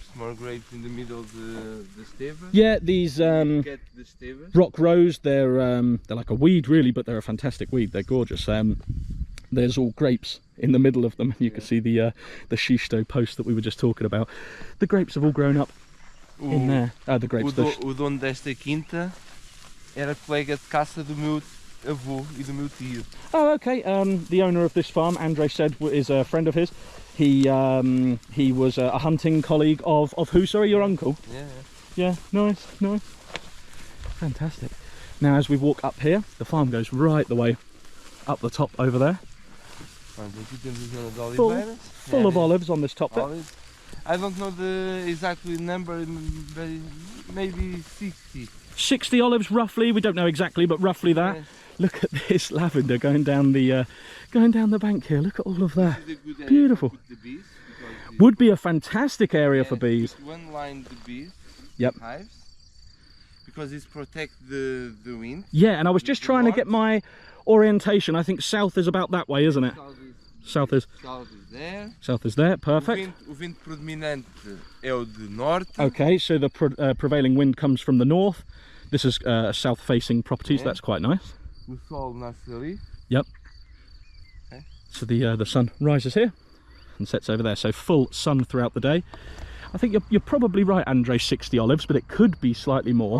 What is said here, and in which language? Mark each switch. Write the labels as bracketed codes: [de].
[en] More grapes in the middle of the steva. Yeah, these rock rose, they're like a weed really, but they're a fantastic weed. They're gorgeous. There's all grapes in the middle of them. You can see the schisto post that we were just talking about. The grapes have all grown up in there. The grapes. [pt] O dono desta quinta era colega de caça do meu avô e do meu tio. [en] Oh, okay. The owner of this farm, Andre said, is a friend of his. He was a hunting colleague of who? Sorry, your uncle. Yeah. Nice. Fantastic. Now, as we walk up here, the farm goes right the way up the top over there. Full of olives on this top bit. I don't know the exact number, but maybe 60. 60 olives roughly. We don't know exactly, but roughly that. Yes. Look at this lavender going down the bank here. Look at all of that. Beautiful. Would be a fantastic area for bees. One line the bees. Yep. Hives, because it protects the wind. Yeah, and I was just trying to get my orientation. I think south is about that way, isn't it? South is there. South is there. Perfect. [pt] O vento predominante é o de norte. [en] Okay, so the prevailing wind comes from the north. This is south-facing property, so that's quite nice. [pt] O sol nasce ali. [en] Yep. Okay. So the sun rises here and sets over there. So full sun throughout the day. I think you're probably right, Andre. 60 olives, but it could be slightly more.